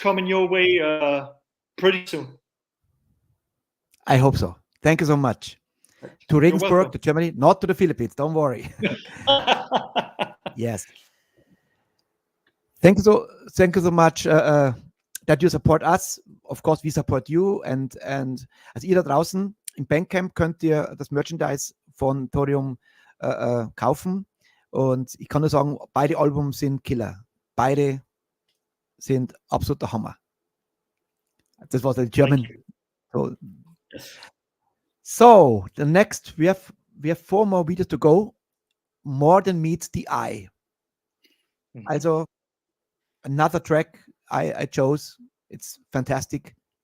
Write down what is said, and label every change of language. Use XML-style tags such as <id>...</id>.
<en>coming your way pretty soon. I hope so. Thank you so much. To You're Regensburg, welcome. to Germany, not to the Philippines. Don't worry. Yes. Thank you so much that you support us. Of course, we support you.</en> <de>And also ihr da draußen im Bandcamp könnt ihr das Merchandise von Thorium kaufen. Und ich kann nur sagen, beide Alben sind Killer. Beide sind absoluter Hammer. Das war der German.</de> <en>Thank you. So, Yes. so the next we have 4 more videos to go. More than meets the eye. Mhm. Also another track I chose. It's fantastic.</en>